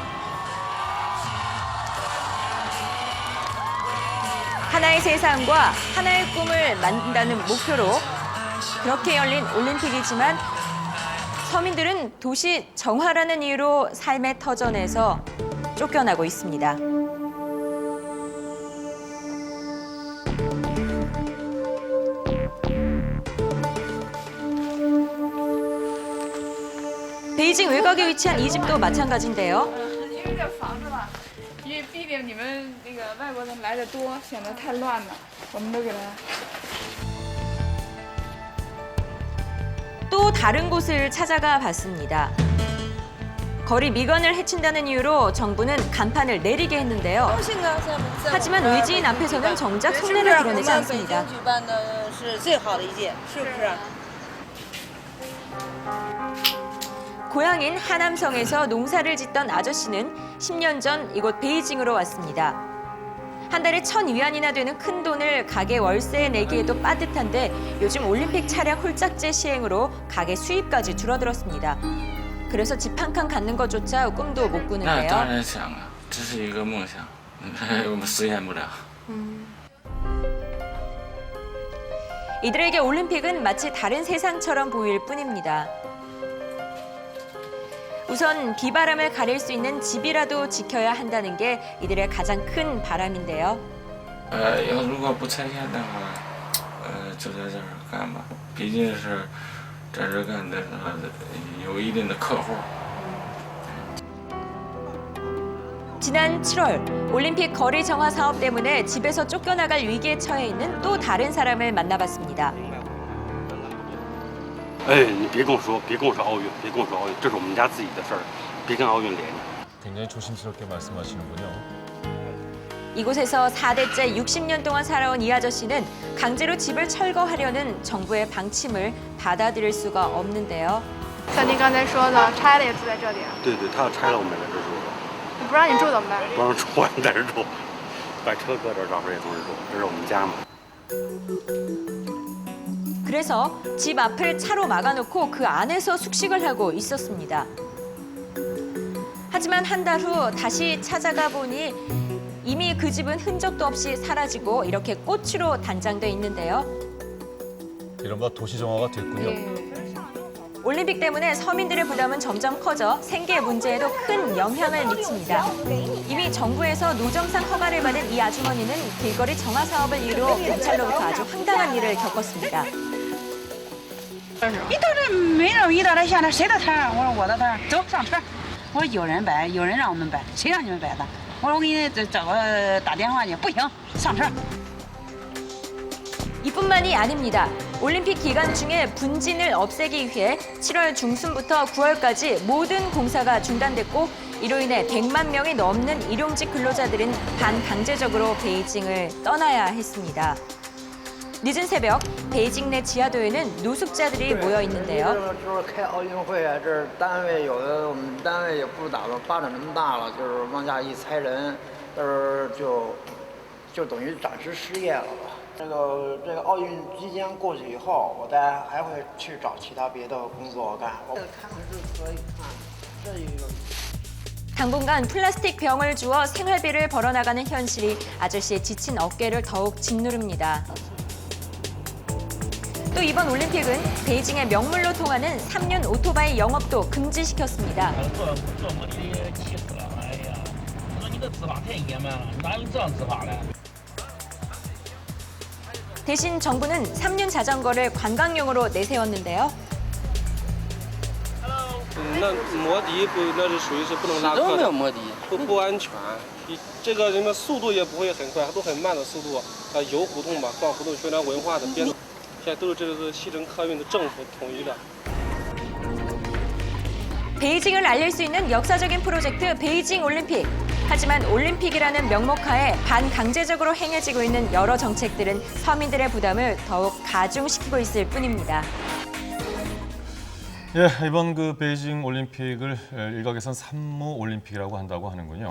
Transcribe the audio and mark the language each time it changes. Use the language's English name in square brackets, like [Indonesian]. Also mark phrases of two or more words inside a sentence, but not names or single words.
[Korean] 하나의 세상과 하나의 꿈을 만든다는 목표로 그렇게 열린 올림픽이지만 서민들은 도시 정화라는 이유로 삶의 터전에서 쫓겨나고 있습니다. 베이징 외곽에 위치한 이 집도 마찬가지인데요. [Chinese] 因为避免你们那个外国人来的多，显得太乱了，我们都给他。 [Korean] 또 다른 곳을 찾아가 봤습니다. 거리 미관을 해친다는 이유로 정부는 간판을 내리게 했는데요. 하지만 외지인 앞에서는 정작 속내를 드러내지 않습니다. 고향인 하남성에서 농사를 짓던 아저씨는 10년 전 이곳 베이징으로 왔습니다. 한 달에 1,000위안이나 되는 큰 돈을 가게 월세에 내기에도 빠듯한데 요즘 올림픽 차량 홀짝제 시행으로 가게 수입까지 줄어들었습니다. 그래서 집 한 칸 갖는 것조차 꿈도 못 那 꾸는데요. [Chinese] 当然想啊，这是一个梦想，我们实现不了。 [Korean] 이들에게 올림픽은 마치 다른 세상처럼 보일 뿐입니다. 우선 비바람을 가릴 수 있는 집이라도 지켜야 한다는 게 이들의 가장 큰 바람인데요. [Chinese] 如果不拆迁的话，就在这儿干吧，毕竟是在这儿干的，有一定的客户。 [Korean] 지난 7월 올림픽 거리 정화 사업 때문에 집에서 쫓겨나갈 위기에 처해 있는 또 다른 사람을 만나봤습니다. [Chinese] 哎，你别跟我说，别跟我说奥运，别跟我说奥运，这是我们家自己的事儿，别跟奥运连着。 [Korean] 굉장히 조심스럽게 말씀하시는군요. 이곳에서 4대째 60년 동안 살아온 이 아저씨는 강제로 집을 철거하려는 정부의 방침을 받아들일 수가 없는데요. [Chinese] 像您刚才说的，拆了也住在这里，对对，他要拆了我们在这住了，不让你住怎么办？不让住我们在这住，把车搁这儿，到时候也从这住，这是我们家嘛。 [Korean] 그래서 집 앞을 차로 막아놓고 그 안에서 숙식을 하고 있었습니다. 하지만 한 달 후 다시 찾아가 보니 이미 그 집은 흔적도 없이 사라지고 이렇게 꼬치로 단장돼 있는데요. 이른바 도시 정화가 됐군요. 예. 올림픽 때문에 서민들의 부담은 점점 커져 생계 문제에도 큰 영향을 미칩니다. 이미 정부에서 노점상 허가를 받은 이 아주머니는 길거리 정화 사업을 이유로 경찰로부터 아주 황당한 일을 겪었습니다. [Chinese] 一到这没人一到这现在谁的摊儿？我说我的摊儿，走上车。我说有人摆，有人让我们摆，谁让你们摆的？我说我给你找个打电话去，不行，上车。 [Korean] 이뿐만이 아닙니다. 올림픽 기간 중에 분진을 없애기 위해 7월 중순부터 9월까지 모든 공사가 중단됐고 이로 인해 100만 명이 넘는 일용직 근로자들은 반강제적으로 베이징을 떠나야 했습니다. 늦은 새벽 베이징 내 지하도에는 노숙자들이 모여 있는데요. [Chinese] 就是开奥运会啊，这儿单位有的我们单位也不打算发展那么大了，就是往下一裁人，到时候就等于暂时失业了吧。这个奥运期间过去以后，我再还会去找其他别的工作干。我看看是可以看，这一个。 [Korean] 당분간 플라스틱 병을 주워 생활비를 벌어나가는 현실이 아저씨의 지친 어깨를 더욱 짓누릅니다. 또 이번 올림픽은 베이징의 명물로 통하는 3륜 오토바이 영업도 금지시켰습니다. 대신 정부는 3륜 자전거를 관광용으로 내세웠는데요. [Chinese] 那摩的不，那是属于是不能拉客的，摩的。不安全。这个人的速度也不会很快，都很慢的速度。游胡同嘛，逛胡同宣传文化的编，现在都是这个西城客运的政府统一的。 [Korean] 베이징을 알릴 수 있는 역사적인 프로젝트 베이징 올림픽. 하지만 올림픽이라는 명목하에 반강제적으로 행해지고 있는 여러 정책들은 서민들의 부담을 더욱 가중시키고 있을 뿐입니다. 예, 이번 그 베이징 올림픽을 일각에선 산무 올림픽이라고 한다고 하는군요.